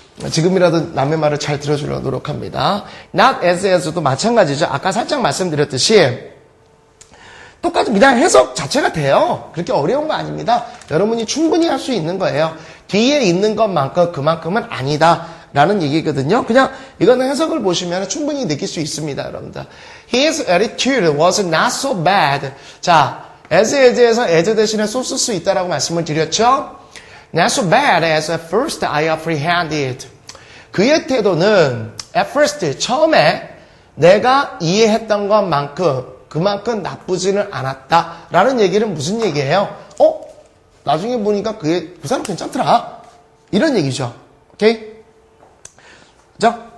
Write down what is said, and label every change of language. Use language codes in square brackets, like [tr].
[ko] 지금이라도 남의 말을 잘 들어주려고 노력합니다. not as도 마찬가지죠. 아까 살짝 말씀드렸듯이, 똑같이 그냥 해석 자체가 돼요. 그렇게 어려운 거 아닙니다. 여러분이 충분히 할 수 있는 거예요. 뒤에 있는 것만큼 그만큼은 아니다 라는 얘기거든요. 그냥 이거는 해석을 보시면 충분히 느낄 수 있습니다. 여러분들. [en] His attitude was not so bad. [ko] 자, as에 as 대신에 so 쓸 수 있다라고 말씀을 드렸죠. [en] Not so bad as at first I apprehended. [ko] 그의 태도는 at first 처음에 내가 이해했던 것만큼 그만큼 나쁘지는 않았다라는 얘기는 무슨 얘기예요? 나중에 보니까 그 사람 괜찮더라. 이런 얘기죠. 오케이? 그죠?